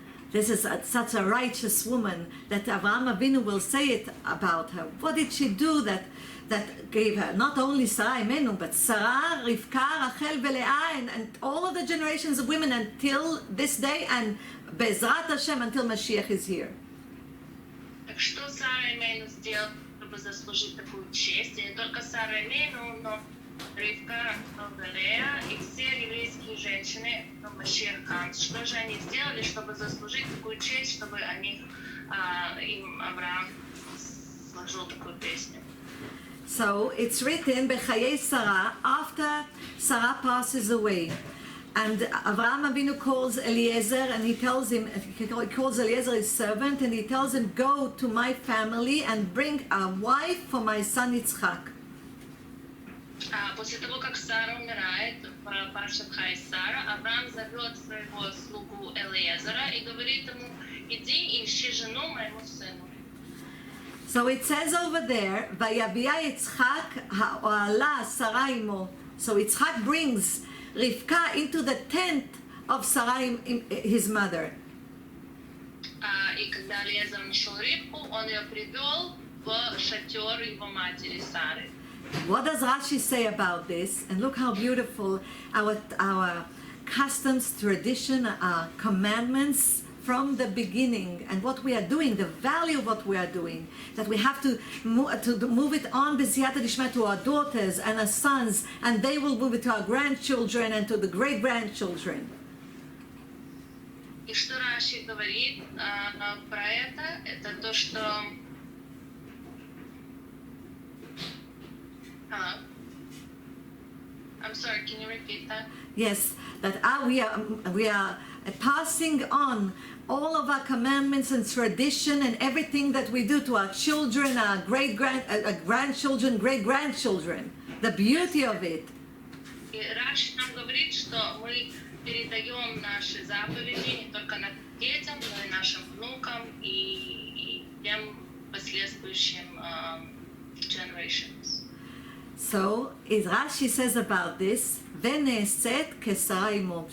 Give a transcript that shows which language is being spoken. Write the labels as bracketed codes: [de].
[en] This is such a righteous woman that Avraham Avinu will say it about her. What did she do that gave her not only Sarah Imenu, but Sarah, Rivka, Rachel, Leah, and all of the generations of women until this day, and Bezrat Hashem until Mashiach is here. [ru] Так что Сара Имейну сделала, чтобы заслужить такую честь? И не только Сара Имейну, но Ривка, Лея и все еврейские женщины, Машиах Ханс. Что же они сделали, чтобы заслужить такую честь, чтобы им Авраам сложил такую песню? [en] So it's written Bechayei Sarah after Sarah passes away. And Avraham Avinu calls Eliezer and he calls Eliezer his servant and he tells him, go to my family and bring a wife for my son Yitzchak. [ru] После того, как Сара умирает, Паршат Хай Сара, Авраам зовет своего слугу Элиезера и говорит ему, иди и ищи жену моему сыну. [en] So it says over there, [he] Vayavia Yitzchak ha'oala Sarah imo. [en] So Yitzchak brings Rivka into the tent of Sarah, his mother. [ru] И когда Элиезер нашел Ривку, он ее привел в шатер его матери Сары. [en] What does Rashi say about this? And look how beautiful our customs, tradition, our commandments from the beginning, and what we are doing, the value of what we are doing, that we have to move it on b'siyata dishma to our daughters and our sons, and they will move it to our grandchildren and to the great-grandchildren. [ru] И что Раши говорит про это то, что... [en] Hello? I'm sorry, can you repeat that? Yes, that we are passing on all of our commandments and tradition and everything that we do to our children, our grandchildren, great-grandchildren. The beauty of it. [ru] И Раши нам говорит, что мы передаем наши заповеди не только нашим детям, но и нашим внукам и тем последующим [en] generations. So, Rashi says about this, [he] Veneset kesara imo.